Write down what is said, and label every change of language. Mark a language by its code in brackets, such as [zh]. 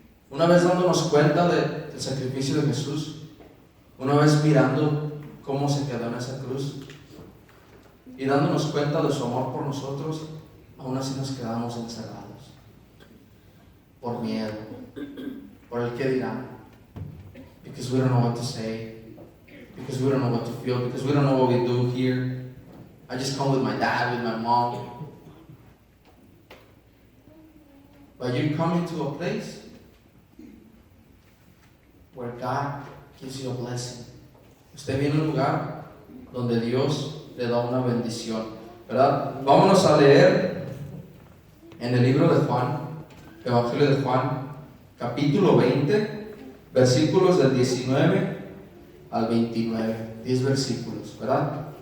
[es] Una vez dándonos cuenta del sacrificio de Jesús, una vez mirando cómo se quedó en esa cruz y dándonos cuenta de su amor por nosotros, aún así nos quedamos encerrados por miedo, por el que dirán, [en] because we don't know what to say, because we don't know what to feel, because we don't know what we do here. I just come with my dad, with my mom. But you come into a place where God gives you a blessing. [es] Usted viene a un lugar donde Dios le da una bendición, ¿verdad? Vámonos a leer en el libro de Juan, Evangelio de Juan, capítulo 20, versículos del 19 al 29, 10 versículos, ¿verdad?